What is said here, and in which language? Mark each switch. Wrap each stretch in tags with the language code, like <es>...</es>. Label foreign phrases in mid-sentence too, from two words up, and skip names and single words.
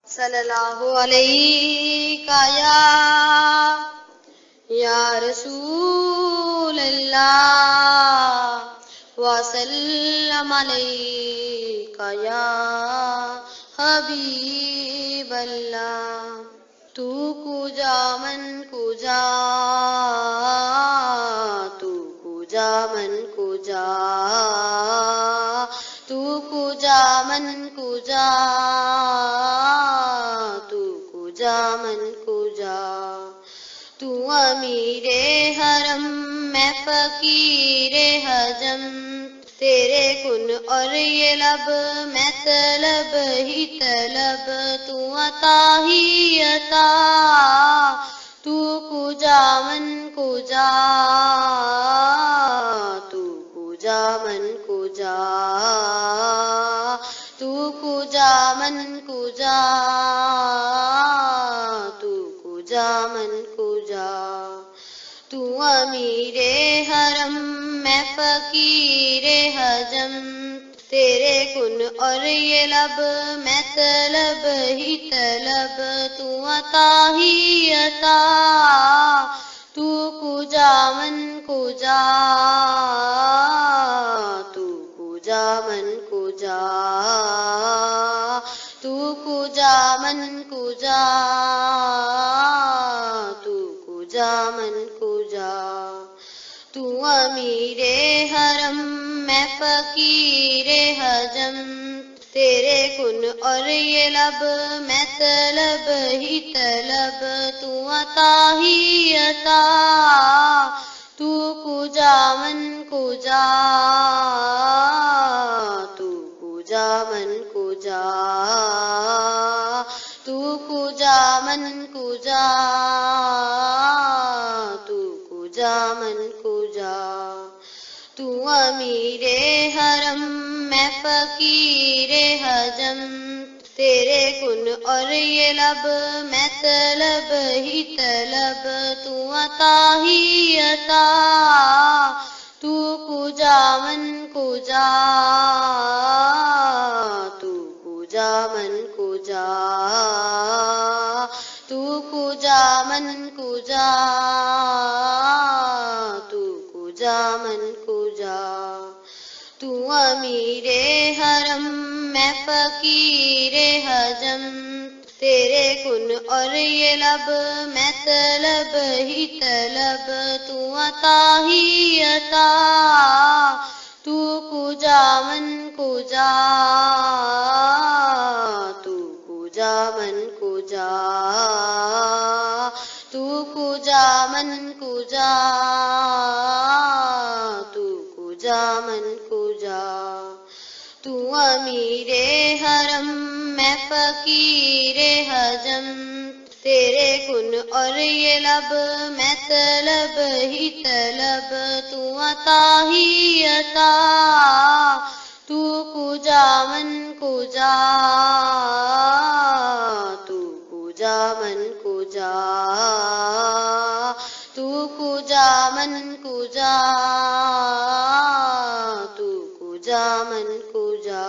<ar>صلی اللہ علیہ یا رسول اللہ وسلم علیک یا حبیب اللہ.</ar> <fa>تو کجا من کجا، تو کجا من کجا، تو کجا من کجا، تو کجا من کجا.</fa> <ur>تو امیر حرم میں فقیر حجم، تیرے کن اور یہ لب میں طلب ہی طلب، تو عطا ہی عطا.</ur> <fa>تو کجا من کجا، تو کجا من کجا، تو کجا من کجا، تو کجا من کجا.</fa> <ur>تو امیر حرم میں فقیر حجم، تیرے کن اور یہ لب میں طلب ہی طلب، تو عطا ہی عطا.</ur> <fa>تو کجا من کجا، تو کجا من کجا، تو کجا من کجا، تو کجا من کجا.</fa> <ur>تو امیر حرم میں فقیر حجم، تیرے کن اور یہ لب میں طلب ہی طلب، تو عطا ہی عطا.</ur> <fa>تو کجا من کجا، تو کجا من کجا، تو کجا من کجا، تو کجا من کجا.</fa> <ur>تو امیر حرم میں فقیر حجم، تیرے کن اور یہ لب میں طلب ہی طلب، تو عطا ہی عطا.</ur> <fa>تو کجا من کجا، تو کجا من کجا، تو کجا من کجا، تو کجا من کجا.</fa> <ur>تو امیر حرم میں فقیر حجم، تیرے کن اور یہ لب میں طلب ہی طلب، تو عطا ہی عطا.</ur> <fa>تو کجا من کجا، تو کجا من کجا، تو کجا من کجا، تو کجا من کجا.</fa> <ur>تو امیر حرم میں فقیر حجم، تیرے کن اور یہ لب میں طلب ہی طلب، تو عطا ہی عطا.</ur> <fa>تو کجا من کجا، تو کجا من کجا، تو کجا من کجا، تو کجا من کجا.</fa>